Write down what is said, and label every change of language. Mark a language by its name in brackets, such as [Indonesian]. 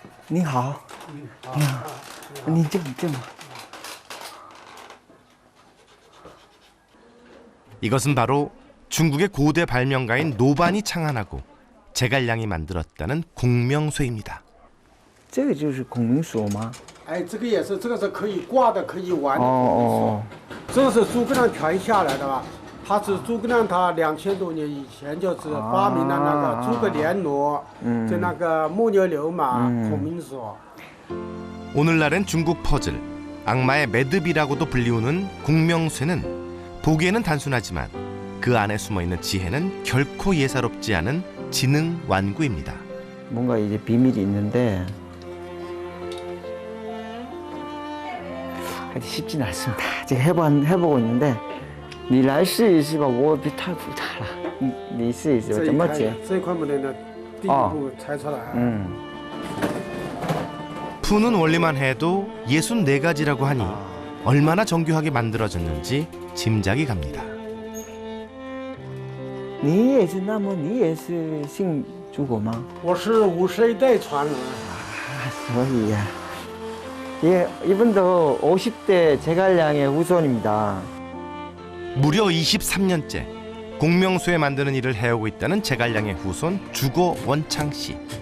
[Chinese] 你好，你这。 [Korean] 이것은 바로 중국의 고대 발명가인 노반이 창안하고 제갈량이 만들었다는 공명쇠입니다. [Chinese] 这个就是孔明锁吗？哎，这个也是，这个是可以挂的，可以玩的。哦。这是诸葛亮传下来的吧？他是诸葛亮，他2000多年以前就是发明了那个诸葛连弩，就那个木牛流马、孔明锁。 [Korean] 오늘날엔 중국 퍼즐, 악마의 매듭이라고도 불리우는 공명쇠는 보기에는 단순하지만 그 안에 숨어있는 지혜는 결코 예사롭지 않은 지능 완구입니다. 뭔가 이제 비밀이 있는데 하여튼 쉽진 않습니다. 지금 해보고 있는데 [Chinese] 你来试一试吧，我太复杂了。你试一试，怎么解？这一块木头呢，第一步拆出来。 [Korean] 푸는 원리만 해도 64가지라고 하니 얼마나 정교하게 만들어졌는지 짐작이 갑니다. [Chinese] 你也是，那么你也是姓诸葛吗？我是51代传人。所以呀， [Korean] 예, 이분도 50대 제갈량의 후손입니다. 무려 23년째 공명쇠 만드는 일을 해오고 있다는 제갈량의 후손 주거 원창 씨.